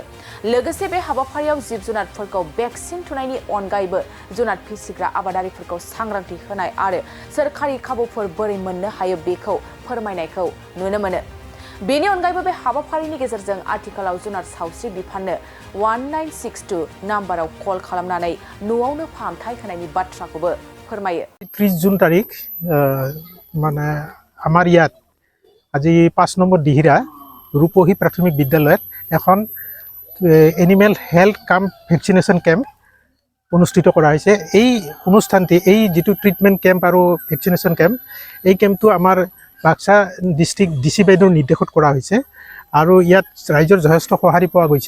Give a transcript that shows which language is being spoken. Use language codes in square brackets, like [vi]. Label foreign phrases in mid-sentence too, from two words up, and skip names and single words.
[brx] लोगोसे बे हाबाफारियाव जिब जुनारफोरखौ भेक्सिन थुनायनि अनगायैबो जुनार फिसिग्रा आबादारिफोरखौ सांग्रांथि होनाय आरो सोरखारि खाबुफोर बोरै मोननो हायो बेखौ फोरमायनायखौ नुनो मोनो। बेनि अनगायैबो बे हाबाफारिनि गेजेरजों आथिखालाव जुनार सावस्रि बिफाननो 1962 नाम्बाराव कल खालामनानै न'आवनो फाहामथाय होनायनि बाथ्राखौबो फोरमायो। [as] 30 জুন তাৰিখ মানে আমাৰ ইয়াত আজি 5 নম্বৰ দিহিৰা ৰূপহী প্ৰাথমিক বিদ্যালয়ত এখন [en] animal health camp vaccination camp [as] অনুষ্ঠিত কৰা হৈছে। এই অনুষ্ঠানটি এই যেটো [en] treatment camp [as] আৰু [en] vaccination camp [as] এই কেম্পটো আমাৰ বাক্সা [en] district DC [as] বাইদেউৰ নিৰ্দেশত কৰা হৈছে আৰু ইয়াত ৰাইজৰ যথেষ্ট সঁহাৰি পোৱা গৈছে।